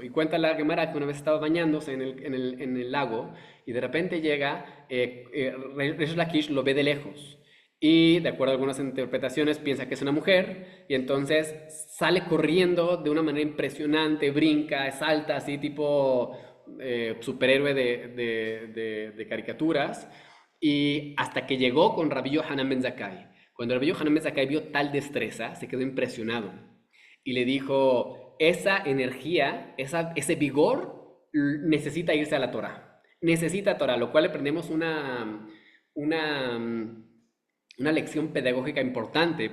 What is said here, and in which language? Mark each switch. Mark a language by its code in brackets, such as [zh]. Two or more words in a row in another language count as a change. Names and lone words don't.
[es] Y cuenta la Gemara que una vez estaba bañándose en el lago y de repente llega, Resh Lakish lo ve de lejos y de acuerdo a algunas interpretaciones piensa que es una mujer y entonces sale corriendo de una manera impresionante, brinca, salta así tipo superhéroe de caricaturas, y hasta que llegó con Rabbi Yohanan ben Zakkai. Cuando Rabbi Yohanan ben Zakkai vio tal destreza, se quedó impresionado y le dijo, esa energía, ese vigor necesita irse a la Torah. Necesita Torah, lo cual le aprendemos una lección pedagógica importante.